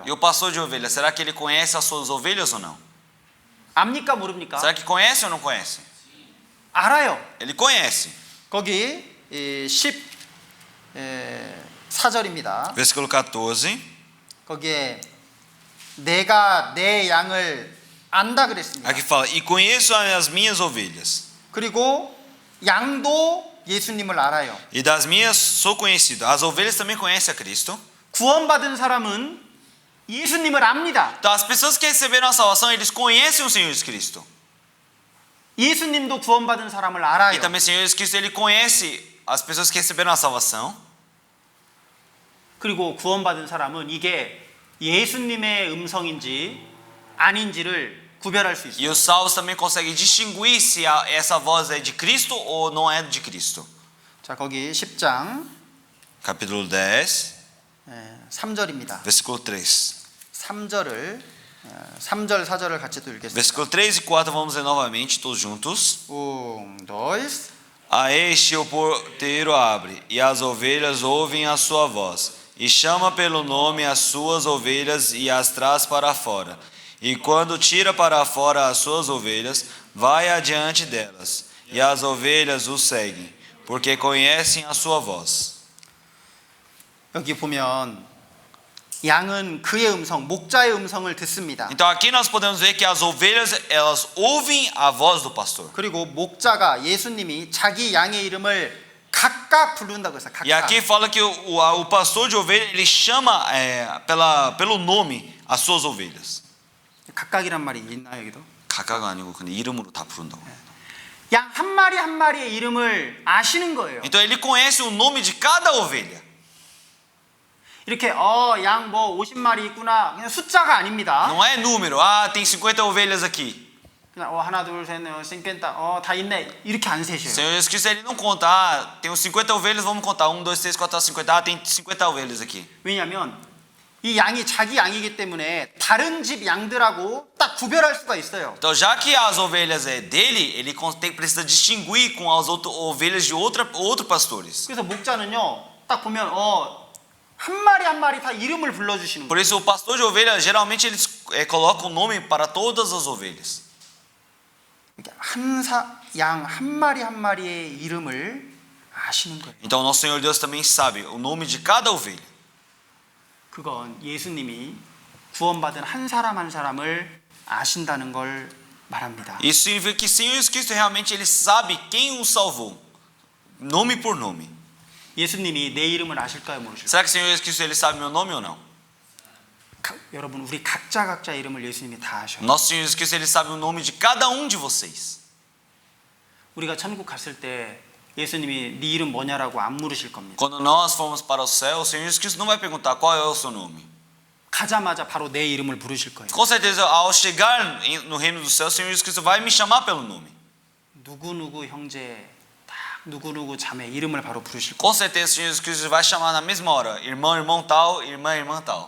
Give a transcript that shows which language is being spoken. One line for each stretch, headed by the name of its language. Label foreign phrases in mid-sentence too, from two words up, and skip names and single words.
Portuguese: E o pastor de ovelhas, será que ele conhece as suas ovelhas ou não?
Korean: 압니까, 모릅니까?
Portuguese: Será que conhece ou não conhece?
Korean: 알아요.
Portuguese: Ele conhece.
Korean: 거기 14절입니다.
Portuguese: Versículo 14.
Korean: 거기에 내가 내 양을 안다 그랬습니다.
Portuguese: Aqui fala: e conheço as minhas ovelhas.
Korean: 그리고 양도 예수님을 알아요.
Portuguese: E das minhas sou conhecido. As ovelhas também conhecem a Cristo.
Korean: 구원받은 사람은 예수님을 압니다.
Portuguese: Então as pessoas que receberam a salvação, eles conhecem o Senhor Jesus Cristo.
Korean: 예수님도 구원받은 사람을 E 알아요.
Portuguese: também o Senhor Jesus Cristo, ele conhece as pessoas que receberam a salvação.
Korean: 그리고 구원받은 사람은 이게 예수님의 음성인지 아닌지를 구별할 수 있어요.
Portuguese: E os salvos também conseguem distinguir se essa voz é de Cristo ou não é de Cristo.
Korean: 자, 거기 10장
Portuguese: Capítulo 10,
Korean: 3절입니다.
Portuguese: versículo 3.
Korean: 3절 4절을 같이 또 읽겠습니다.
Portuguese: Versículo 3 e 4, vamos ler novamente, todos juntos. 1, 2, A este o porteiro abre, e as ovelhas ouvem a sua voz, e chama pelo nome as suas ovelhas e as traz para fora. E quando tira para fora as suas ovelhas, vai adiante delas, e as ovelhas o seguem, porque conhecem a sua voz.
Korean: 여기 보면 양은 그의 음성, 목자의 음성을 듣습니다.
Portuguese: Então aqui nós podemos ver que as ovelhas, elas ouvem a voz do pastor.
Korean: 그리고 목자가 예수님이 자기 양의 이름을 각각 부른다고 했어요.
Portuguese: E aqui
Korean: 각각.
Portuguese: fala que o pastor de ovelha, ele chama pelo nome as suas ovelhas.
Korean: 각각이란 말이 있나요, 여기도? 각각 아니고 근데 이름으로 다 부른다고. 양 한 마리 한 마리의 이름을 아시는 거예요.
Portuguese: Então ele conhece o nome de cada ovelha.
Korean: 이렇게 양 뭐 50마리 있구나. 그냥 숫자가 아닙니다.
Portuguese: Não é número. Ah, tem 50 ovelhas aqui.
Korean: 그냥 하나 둘셋 넷, 50, 다 있네. 이렇게 안 O 세셔요.
Portuguese: Senhor Jesus Cristo, ele não conta. Ah, tem uns 50 ovelhas, vamos contar. 1, 2, 3, 4, 5, 50. Ah, tem 50 ovelhas aqui.
Korean: 왜냐하면 이 양이 자기 양이기 때문에 다른 집 양들하고 딱 구별할 수가 있어요.
Portuguese: Então, já que as ovelhas é dele, ele precisa distinguir com as ovelhas de outros pastores.
Korean: 그래서 목자는요, 딱 보면 한 마리 한 마리 다 이름을 불러주시는 Por 거예요.
Portuguese: isso, o pastor de ovelhas, geralmente, eles colocam o nome para todas as ovelhas.
Korean: 양 한 마리 한 마리의 이름을 아시는 거예요.
Portuguese: Então, nosso Senhor Deus também sabe o nome de cada ovelha.
Korean: 그건 예수님이 구원받은 한 사람 한 사람을 아신다는 걸 말합니다.
Portuguese: Isso significa que o Senhor Jesus Cristo realmente ele sabe quem o salvou, nome por nome.
Korean: 예수님이 내 이름을 아실까요, 모르실까요?
Portuguese: Será que o Senhor Jesus Cristo ele sabe meu nome ou não?
Korean: 여러분, 우리 각자 이름을 예수님이 다 아셔요.
Portuguese: Nosso Senhor Jesus Cristo ele sabe o nome de cada de vocês.
Korean: 우리가 천국 갔을 때 예수님이 네 이름 뭐냐라고 안 물으실 겁니다.
Portuguese: Quando nós formos para o céu, o Senhor Jesus Cristo não vai perguntar qual é o seu nome.
Korean: 가자마자 바로 내 이름을 부르실 거예요.
Portuguese: Com certeza, ao chegar no reino do céu, o Senhor Jesus Cristo vai me chamar pelo nome.
Korean: 누구 형제, 딱 누구 자매 이름을 바로 부르실 거예요.
Portuguese: Com certeza, o Senhor Jesus Cristo vai chamar na mesma hora, irmão tal, irmã tal.